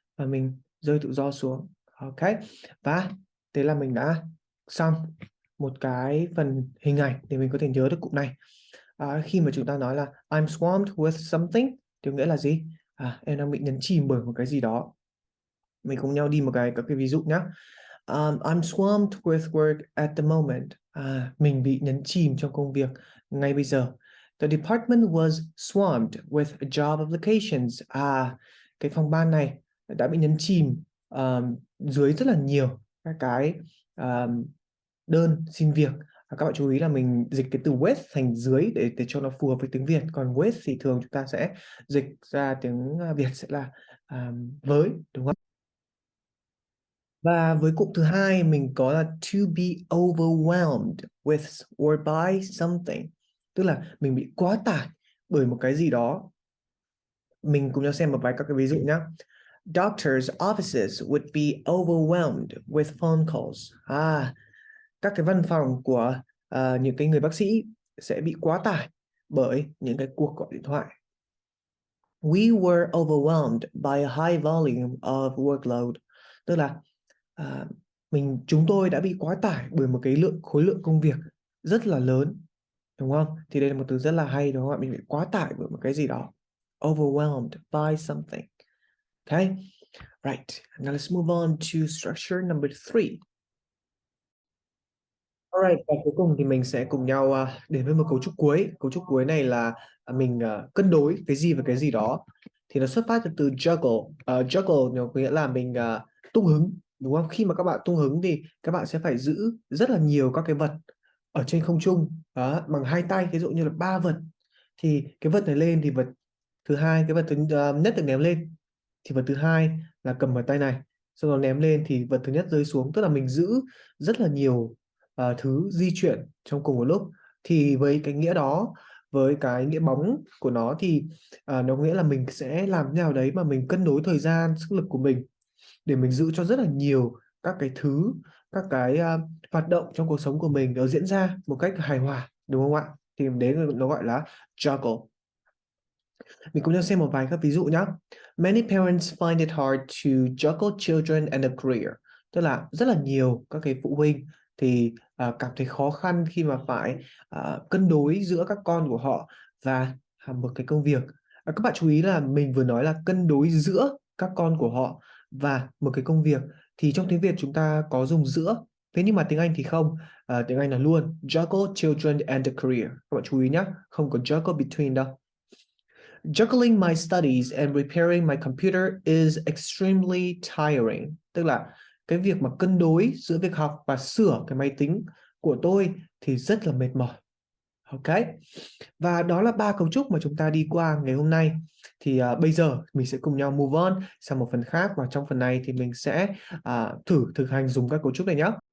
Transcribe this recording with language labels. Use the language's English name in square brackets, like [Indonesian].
[Vietnamese] Và mình rơi tự do xuống. Ok, và thế là mình đã xong một cái phần hình ảnh để mình có thể nhớ được cụm này. Khi mà chúng ta nói là [English] I'm swamped with something [Vietnamese] thì nghĩa là gì? Em đang bị nhấn chìm bởi một cái gì đó. Mình cùng nhau đi các cái ví dụ nhé. [English] I'm swamped with work at the moment. [Vietnamese] Mình bị nhấn chìm trong công việc ngay bây giờ. [English] The department was swamped with job applications. [Vietnamese] Cái phòng ban này đã bị nhấn chìm dưới rất là nhiều các cái đơn xin việc. Các bạn chú ý là mình dịch cái từ with thành dưới để cho nó phù hợp với tiếng Việt. Còn with thì thường chúng ta sẽ dịch ra tiếng Việt sẽ là với, đúng không? Và với cụm thứ hai mình có là [English] to be overwhelmed with or by something, [Vietnamese] tức là mình bị quá tải bởi một cái gì đó. Mình cùng nhau xem một vài các cái ví dụ nhé. [English] Doctors' offices would be overwhelmed with phone calls. [Vietnamese] Các cái văn phòng của những cái người bác sĩ sẽ bị quá tải bởi những cái cuộc gọi điện thoại. [English] We were overwhelmed by a high volume of workload, [Vietnamese] tức là chúng tôi đã bị quá tải bởi một cái khối lượng công việc rất là lớn, đúng không? Thì đây là một từ rất là hay, đúng không ạ? Mình bị quá tải bởi một cái gì đó. [English] Overwhelmed by something. Okay, right. Now let's move on to structure number 3. [Vietnamese] Alright, và cuối cùng thì mình sẽ cùng nhau đến với một cấu trúc cuối. Cấu trúc cuối này là mình cân đối cái gì và cái gì đó. Thì nó xuất phát từ juggle. Juggle nó có nghĩa là mình tung hứng, đúng không? Khi mà các bạn tung hứng thì các bạn sẽ phải giữ rất là nhiều các cái vật ở trên không trung bằng hai tay. Ví dụ như là 3 vật thì cái vật này lên thì vật thứ hai, cái vật thứ nhất được ném lên thì vật thứ hai là cầm ở tay này, sau đó ném lên thì vật thứ nhất rơi xuống. Tức là mình giữ rất là nhiều thứ di chuyển trong cùng một lúc. Thì với cái nghĩa đó, với cái nghĩa bóng của nó thì nó nghĩa là mình sẽ làm thế nào đấy mà mình cân đối thời gian, sức lực của mình để mình giữ cho rất là nhiều các cái thứ, các cái hoạt động trong cuộc sống của mình nó diễn ra một cách hài hòa, đúng không ạ? Thì đấy nó gọi là juggle. Mình cùng nhau xem một vài các ví dụ nhé. [English] Many parents find it hard to juggle children and a career. [Vietnamese] Tức là rất là nhiều các cái phụ huynh thì cảm thấy khó khăn khi mà phải cân đối giữa các con của họ và một cái công việc. Các bạn chú ý là mình vừa nói là cân đối giữa các con của họ và một cái công việc. Thì trong tiếng Việt chúng ta có dùng giữa, thế nhưng mà tiếng Anh thì không. Tiếng Anh là luôn [English] juggle children and the career. [Vietnamese] Các bạn chú ý nhé, không có [English] juggle between [Vietnamese] đâu. [English] Juggling my studies and repairing my computer is extremely tiring. [Vietnamese] Tức là cái việc mà cân đối giữa việc học và sửa cái máy tính của tôi thì rất là mệt mỏi. Ok. Và đó là ba cấu trúc mà chúng ta đi qua ngày hôm nay. Thì bây giờ mình sẽ cùng nhau move on sang một phần khác, và trong phần này thì mình sẽ thử thực hành dùng các cấu trúc này nhé.